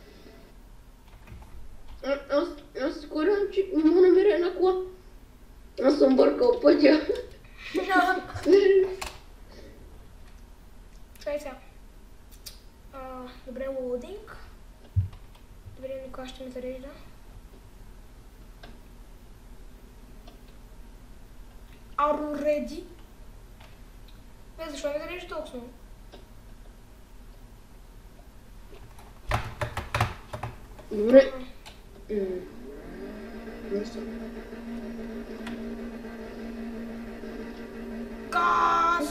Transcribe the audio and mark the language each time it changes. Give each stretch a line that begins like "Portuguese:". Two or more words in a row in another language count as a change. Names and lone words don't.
Bulgarian: Аз скорям, че не мога да намеря една кола. Аз съм бъркал пътя. Чакай сега. Добре, лоудинг. Добре, Никола ще ми зарежда.
English: Are you ready?
Bulgarian: Защо ми зарежда толкова много? Добре. Газ!